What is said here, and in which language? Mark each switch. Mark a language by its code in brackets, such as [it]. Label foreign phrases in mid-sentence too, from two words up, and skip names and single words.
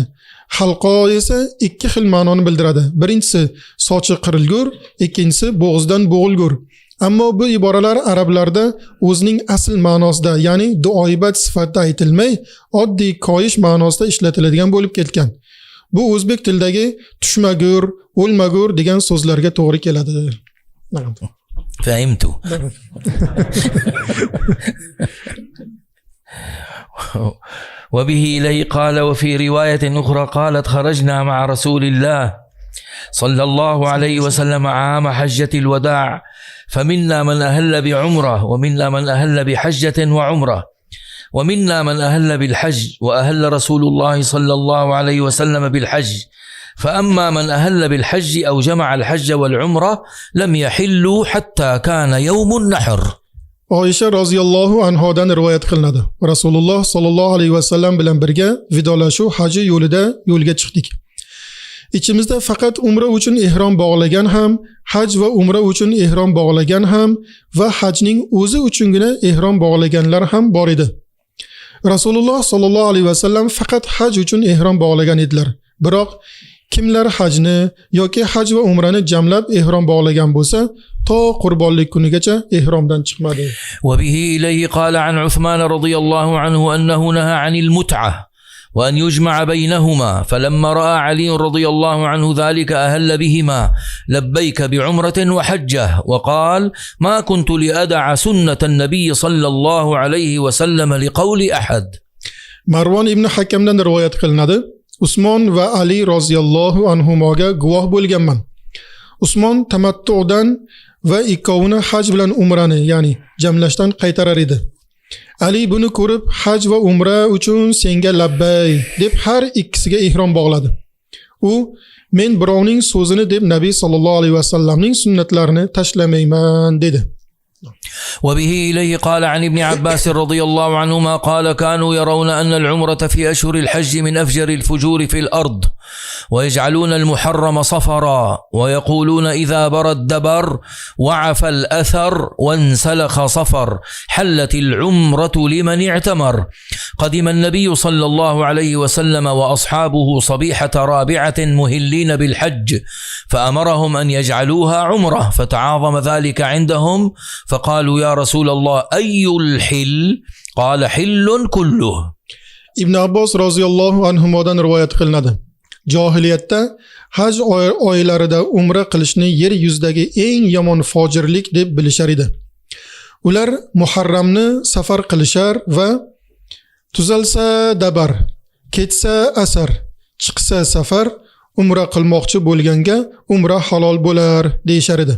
[uz] Halqo esa ikki xil ma'noni bildiradi. Birinchisi sochi qirilgur, ikkinchisi bo'g'izdan bo'g'ilgur. Ammo bu iboralar arablarda o'zining asl ma'nosida, ya'ni duoibat sifatida aytilmay, oddiy koyish ma'nosida ishlatiladigan bo'lib ketgan. Bu o'zbek tilidagi tushmagur, o'lmagur degan so'zlarga to'g'ri keladi. [ar] فهمت. وبه إليه قال وفي رواية أخرى قالت خرجنا مع رسول الله صلى الله عليه وسلم عام حجة الوداع فمنا من أهل بعمرة ومنا من أهل بحجة وعمرة ومنا من أهل بالحج وأهل رسول الله صلى الله عليه وسلم بالحج فأما من أهل بالحج أو جمع الحج والعمرة لم يحلوا حتى كان يوم النحر. [uz] Oysha roziyallohu anhodan rivoyat qilinadi. Rasululloh [ar] صلى الله عليه وسلم [uz] bilan birga vidolashuv haji yo'lga chiqdik. Ichimizda faqat umra uchun ihrom bog'lagan ham, haj va umra uchun ihrom bog'lagan ham va hajning o'zi uchungina ihrom bog'laganlar ham bor edi. Rasululloh [ar] صلى الله عليه وسلم [uz] faqat haj uchun ihrom bog'lagan edilar. Biroq kimlar hajni yoki haj va umrani jamlab ihrom bog'lagan bo'lsa, to qurbonlik kunigacha ihromdan chiqmadi. [ar] وبه إليه قال عن عثمان رضي الله عنه أنه نهى عن المتعة وأن يجمع بينهما فلما رأى علي رضي الله عنه ذلك أهل بهما لبيك بعمرة وحجة وقال ما كنت لأدع سنة النبي صلى الله عليه وسلم لقول أحد. [uz] Marvon ibn Hakamdan rivoyat qilinadi. Usmon va Ali roziyallohu anhumoga guvoh bo'lganman. Usmon tamattudan va ikkovini haj bilan umrani, ya'ni jamlashdan qaytarar edi. Ali buni ko'rib haj va umra uchun senga labbay deb har ikkisiga ihrom bog'ladi. U men birovning so'zini deb Nabiy [ar] صلى الله عليه وسلم [uz] sunnatlarini tashlamayman dedi. [ar] وبه إليه قال عن ابن عباس رضي الله عنهما قال كانوا يرون أن العمرة في أشهر الحج من أفجر الفجور في الأرض ويجعلون المحرم صفرا ويقولون إذا بر الدبر وعف الأثر وانسلخ صفر حلت العمرة لمن اعتمر. قدم النبي صلى الله عليه وسلم وأصحابه صبيحة رابعة مهلين بالحج فأمرهم أن يجعلوها عمرة فتعاظم ذلك عندهم فقالوا يا رسول الله أي الحل؟ قال حل كله. [uz] Ibn Abbos roziyallohu anhumodan rivoyat qilinadi. Johiliyatda haj oylarida umra qilishni yer yuzidagi eng yomon fojirlik deb bilishar edi. Ular Muharramni safar qilishar va tuzalsa dabar, ketsa asar, chiqsa safar umra qilmoqchi bo'lganga umra halol bo'lar deyshar edi.